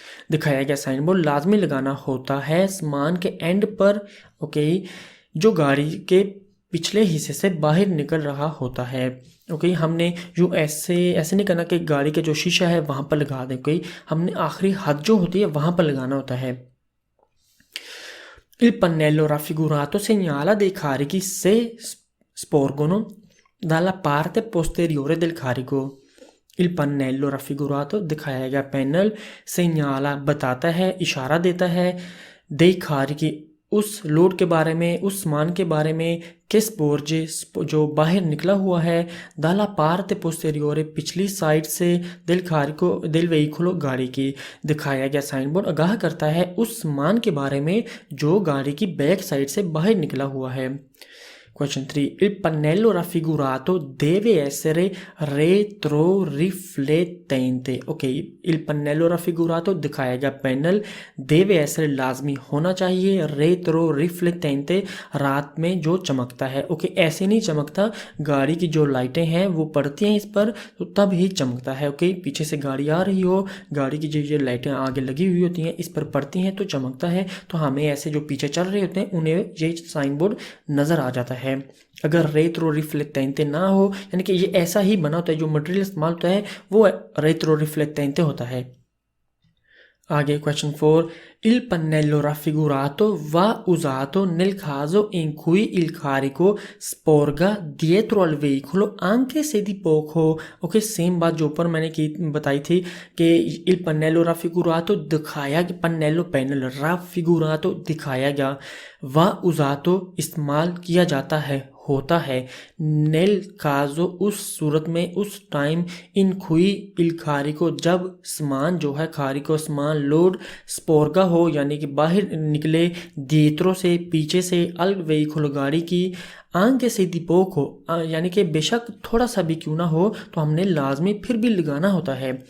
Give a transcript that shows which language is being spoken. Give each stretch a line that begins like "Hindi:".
Hindi: दिखाया गया sign board लाजमी लगाना होता है सामान के एंड पर। ओके, जो गाड़ी के पिछले हिस्से से बाहर निकल रहा होता है। ओके हमने यूँ ऐसे ऐसे नहीं करना कि गाड़ी का जो शीशा है वहाँ पर लगा दें, ओके हमने आखिरी हद जो होती है वहाँ पर लगाना होता है।
Italian: Il pannello raffigurato segnala dei carichi se sporgono dalla parte posteriore del carico। Il pannello raffigurato
Hindi: दिखाया गया पैनल
Italian: segnala
Hindi: बताता है, इशारा देता है,
Italian: dei carichi
Hindi: उस लोड के बारे में, उस मान के बारे में,
Italian: che sporge
Hindi: जो बाहर निकला हुआ है,
Italian: dalla parte posteriore
Hindi: पिछली साइड से,
Italian: del carico del veicolo
Hindi: गाड़ी की। दिखाया गया साइन बोर्ड आगाह करता है उस मान के बारे में जो गाड़ी की बैक साइड से बाहर निकला हुआ है।
English: Question 3.
Italian: Il pannello raffigurato deve essere retroriflettente।
Hindi: Okay
Italian: il pannello raffigurato
Hindi: दिखाया गया पैनल
Italian: deve essere
Hindi: लाजमी होना चाहिए,
Italian: retroriflettente
Hindi: रात में जो चमकता है। ओके ऐसे नहीं चमकता, गाड़ी की जो लाइटें हैं वो पड़ती हैं इस पर तो तब ही चमकता है। ओके पीछे से गाड़ी आ रही हो, गाड़ी की जो लाइटें आगे लगी हुई होती हैं इस पर पड़ती हैं तो चमकता है। तो हमें ऐसे जो पीछे चल रहे होते हैं उन्हें ये साइन बोर्ड नज़र आ जाता है। अगर रेत्रो रिफ्लेक्टेंटे ना हो, यानी कि ये ऐसा ही बना होता है, जो मटेरियल इस्तेमाल होता है वो रेत्रो रिफ्लेक्टेंटे होता है। आगे question 4.
Italian: Il pannello raffigurato va usato nel caso in cui il carico sporga dietro al veicolo anche se di poco।
Hindi: Okay same बात जो ऊपर मैंने की बताई थी कि
Italian: il pannello raffigurato
Hindi: दिखाया गया,
Italian: pannello
Hindi: पैनल
Italian: raffigurato
Hindi: दिखाया गया,
Italian: va usato
Hindi: इस्तेमाल किया जाता है, होता है, नेल काजो उस सूरत में, उस टाइम, इन खुई इल खारी को जब सामान जो है खारी को सामान लोड स्पोर्गा हो यानी कि बाहर निकले, दीत्रों से पीछे से, अल वेहिकल गाड़ी की, आगे से दीपोक हो यानी कि बेशक थोड़ा सा भी क्यों ना हो तो हमने लाजमी फिर भी लगाना होता है।